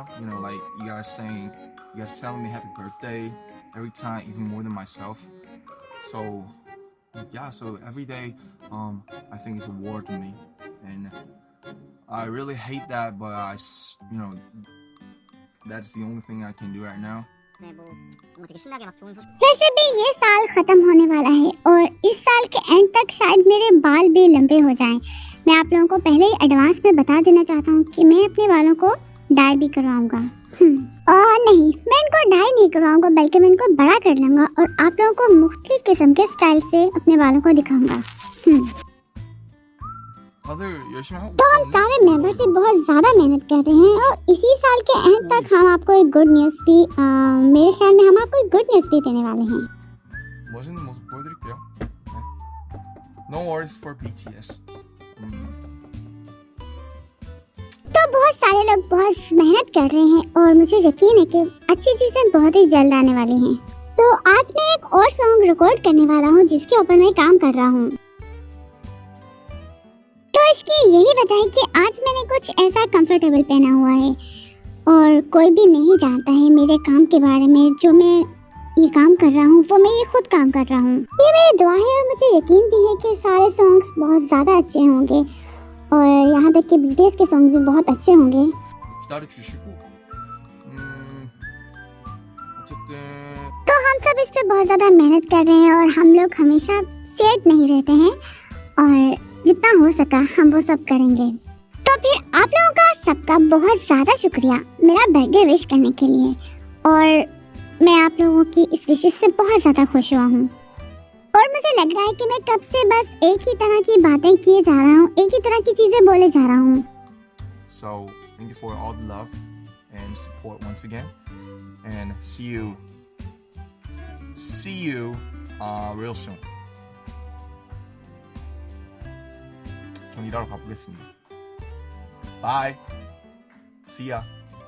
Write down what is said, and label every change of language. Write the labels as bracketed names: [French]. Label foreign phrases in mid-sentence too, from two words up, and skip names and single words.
[English] Like you guys telling me happy birthday every time, even more than myself. So yeah, so every day I think it's a war to me, and I really hate that, but that's the only thing I can do right now. [Hindi] वैसे भी ये साल खत्म होने वाला है और इस साल के एंड तक शायद मेरे बाल भी लंबे हो जाएं। मैं आप लोगों को पहले ही एडवांस में बता देना चाहता हूँ कि मैं अपने बालों को डाई भी करवाऊंगा। और नहीं, मैं इनको डाई नहीं करवाऊंगा, बल्कि मैं इनको बड़ा कर लूंगा और आप लोगों को मुख्तलिफ किस्म के स्टाइल से अपने बालों को दिखाऊंगा। [Korean] 다들 열심히 하고 [Hindi] तो हम [Korean] 있거든요. [Hindi] सारे मेंबर से बहुत ज़्यादा मेहनत कर रहे हैं और इसी साल के एंड तक हम आपको एक [English] good news [Hindi] भी मेरे ख्याल में हम आपको एक [English] good news [Hindi] भी देने वाले हैं। [Korean] 멋있는 모습 보여드릴게요. 네. [English] No worries for BTS. [Hindi] तो बहुत सारे लोग बहुत मेहनत कर रहे हैं और मुझे यकीन है कि अच्छी चीज़ें बहुत ही जल्द आने वाली हैं। तो आज मैं एक और सॉन्ग रिकॉर्ड करने वाला हूँ जिसके ऊपर मैं काम कर रहा हूँ। तो इसकी यही वजह है कि आज मैंने कुछ ऐसा कंफर्टेबल पहना हुआ है और कोई भी नहीं जानता है मेरे काम के बारे में। जो मैं ये काम कर रहा हूँ वो मैं ये खुद काम कर रहा हूँ। ये मेरी दुआ है और मुझे यकीन भी है कि सारे सॉन्ग्स बहुत ज़्यादा अच्छे होंगे और यहाँ तक कि BTS के सॉन्ग भी बहुत अच्छे होंगे। [Korean] 기다려주시고 어쨌든 [Hindi] तो हम सब इस पे बहुत ज़्यादा मेहनत कर रहे हैं और हम लोग हमेशा सेट नहीं रहते हैं और जितना हो सका हम वो सब करेंगे। तो फिर आप लोगों का सबका बहुत ज़्यादा शुक्रिया मेरा बर्थडे विश करने के लिए और मैं आप लोगों की इस विशेष से बहुत ज़्यादा खुश हुआ हूँ। और मुझे लग रहा है कि मैं कब से बस एक ही तरह की बातें किए जा रहा हूँ, एक ही तरह की चीज़ें बोले जा रहा हूँ। [English] So thank you for all the love and support once again, and see you real soon. [Korean] 전 일하러 가보겠습니다. [English] Bye. See ya.